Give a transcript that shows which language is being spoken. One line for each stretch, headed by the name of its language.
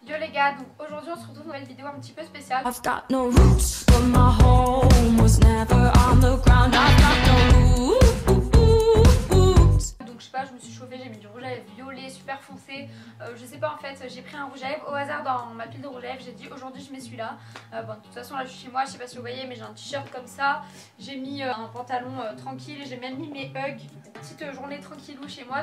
French: les gars, donc aujourd'hui on se retrouve dans une nouvelle vidéo un petit peu spéciale.
English: I've got no roots, but my home was never on the ground. I've got no roots.
French: Donc je sais pas, je me suis chauffée, j'ai mis du rouge à lèvres violet, super foncé. Je sais pas en fait, j'ai pris un rouge à lèvres au hasard dans ma pile de rouge à lèvres. J'ai dit aujourd'hui je mets celui-là. Bon, de toute façon là je suis chez moi, je sais pas si vous voyez, mais j'ai un t-shirt comme ça. J'ai mis un pantalon tranquille, j'ai même mis mes Hugs. Petite journée tranquillou chez moi.